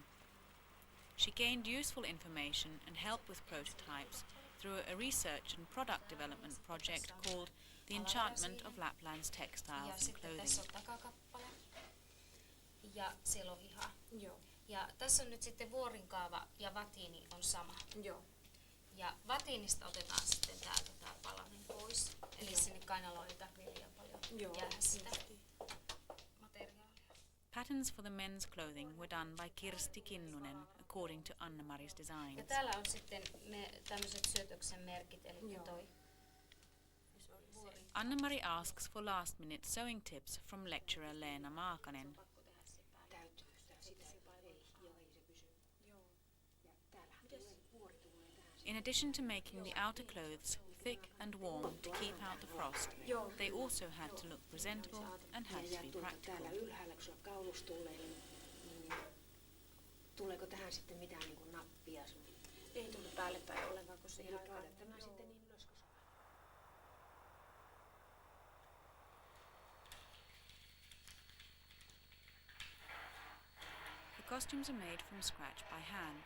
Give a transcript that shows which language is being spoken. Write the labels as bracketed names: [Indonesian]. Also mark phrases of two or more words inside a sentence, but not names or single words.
[English] She gained useful information and help with prototypes through a research and product development project called The Enchantment of Lapland's Textiles and Clothing. [Finnish] Tässä on takakappale ja selohiha. Joo. Ja tässä on nyt sitten vuorinkaava ja vatiini on sama. Joo. Ja vatiinista otetaan sitten täältä tää palanen pois. Eli sinne kainaloon ei tarvitse liian paljon jäädä sitä materiaalia. [English] Patterns for the men's clothing were done by Kirsti Kinnunen according to Anna-Mari's [Finnish] Ja [English] designs. [Finnish] täällä on sitten ne tämmöiset syötöksen merkit, eli toi [English] Anna-Mari asks for last-minute sewing tips from lecturer Leena Maakanen. In addition to making the outer clothes thick and warm to keep out the frost, they also had to look presentable and had to be practical. [Finnish] Täällä ylhäällä, kun sulla kaulus tulee, niin tuleeko tähän sitten mitään niin kuin nappia? Ei tullut päälle päin ollenkaan, kun se Eli kaada tämä sitten niin ylös, kun saa. [English] The costumes are made from scratch by hand.